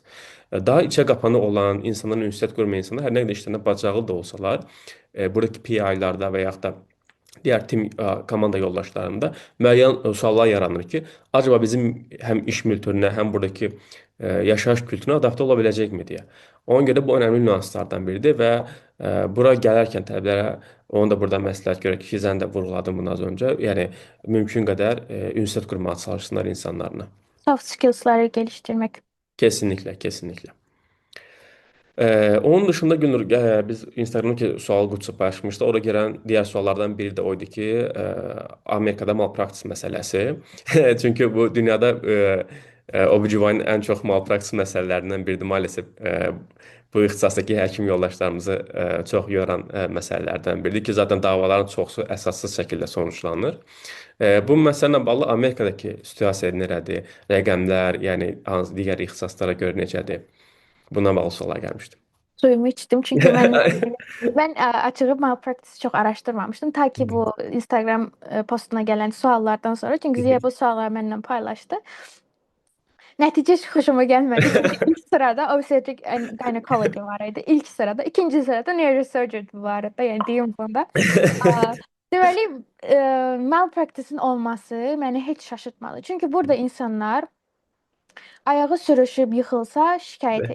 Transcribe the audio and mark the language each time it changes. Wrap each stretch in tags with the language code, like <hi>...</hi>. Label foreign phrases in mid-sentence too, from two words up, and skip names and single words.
<az>Daha içə qapanı olan, insanların ünsiyyət qurmayan insanlar hər nə qədər işlərinə bacarıqlı da olsalar, buradakı PI-larda və yaxud da diğer tim komanda yoldaşlarında müəyyən suallar yaranır ki, acaba bizim həm iş kültürünə, həm buradakı yaşayış kültürünə adapte olabiləcəkmi deyə. Ona görə bu önəmli nüanslardan biridir və bura gələrkən tələbələrə onu da burada məsləhət görək ki, sən də vurğuladın bunu az öncə. Yəni mümkün qədər ünsiyyət qurmağa çalışsınlar insanlarla.</az> <en>Soft skills'ları</en> <tr>geliştirmek. Kesinlikle, kesinlikle. Onun dışında Günür, biz Instagram'daki</tr> <az>sual qutusu paylaşmışdı.</az> <tr>Orada gelen diğer suallardan biri de oydu ki, Amerika'da malpraktis məsələsi.</tr> <az>Çünkü bu dünyada OB-GYN en çok malpraktis məsələlərindən biridir. Maalesef bu ixtisasdaki həkim yoldaşlarımızı çox yoran məsələlərdən biridir ki, zaten davaların çoxu əsassız şəkildə sonuçlanır. Bu məsələlə bağlı Amerikadakı situasiya nədir? Rəqəmlər, yəni digər ixtisaslara görə necədir?</az> <tr>Buna bağlı suallar gelmişti. Suyumu içtim çünkü ben açığı malpractice çok araştırmamıştım. Ta ki bu Instagram postuna gelen suallardan sonra. Çünkü Ziya bu sualları benimle paylaştı.</tr> <az>Nəticə heç xoşuma gəlmədi. Çünki ilk sırada</az> <en>obstetric and gynecology</en> <az>var idi. İlk sırada. İkinci sırada neurosurgery var idi. Yəni deyim bunda. Aa, Deməli, malpractice-in olması məni heç şaşırtmadı. Çünki burada insanlar ayağı sürüşüb yıxılsa şikayət edir.</az>